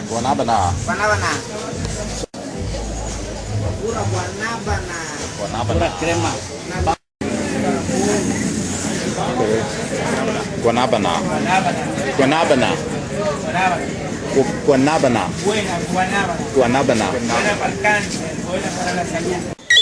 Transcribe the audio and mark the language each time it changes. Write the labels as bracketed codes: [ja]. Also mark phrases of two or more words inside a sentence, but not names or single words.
[es] Guanabana. Guanabana. Pura guanabana. Guanabana. Crema. Guanabana. Guanabana. Guanabana. Guanabana. Guanabana. Buena guanábana. Guanabana. Buena para el cáncer, buena para la salud.